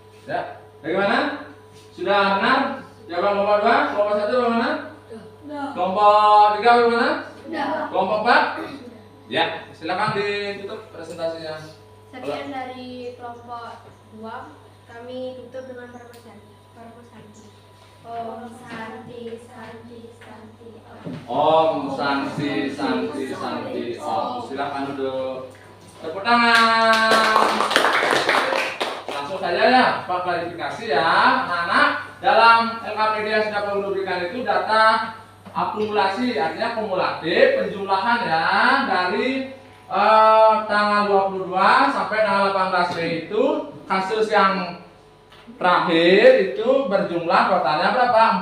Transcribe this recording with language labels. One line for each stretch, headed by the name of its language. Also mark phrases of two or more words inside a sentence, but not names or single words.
Indonesian: Ya, bagaimana? Sudah benar? Jawaban kelompok 2, kelompok 1 bagaimana? Kelompok 3 bagaimana? Kelompok 4? Ya, silakan ditutup presentasinya. Sekian dari kelompok 2, kami tutup dengan perpecahan.
Balinese: Om Santi Santi Santi Om Santi Santi Santi Om.
Indonesian: Silakan duduk. Tepuk tangan. Langsung saja ya, Pak, klarifikasi ya, anak-anak. Dalam LKPD yang sudah Pak Guru berikan itu data akumulasi, artinya kumulatif penjumlahan ya dari tanggal 22 sampai tanggal 18 Mei itu kasus yang terakhir itu berjumlah totalnya berapa?